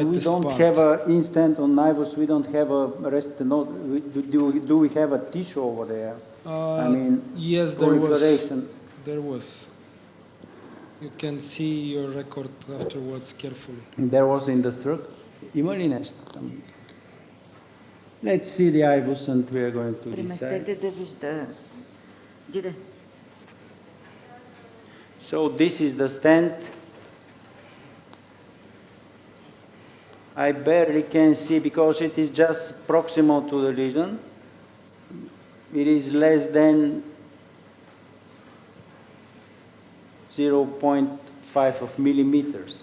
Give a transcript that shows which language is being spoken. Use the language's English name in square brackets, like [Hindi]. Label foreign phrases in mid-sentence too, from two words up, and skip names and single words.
[English] tightest don't part. have an instant on IVUS, we don't have a restenosis. Do we have a tissue over there? I mean, yes, there was. proliferation. There was. You can see your record afterwards carefully. There was in the circle. [Bulgarian] Има ли нещо там? [English] Let's see the IVUS and we are going to decide. [Bulgarian] Преместете да вижда. Диде. [English] So this is the stent. I barely can see because it is just proximal to the lesion. It is less than 0.5 of millimeters.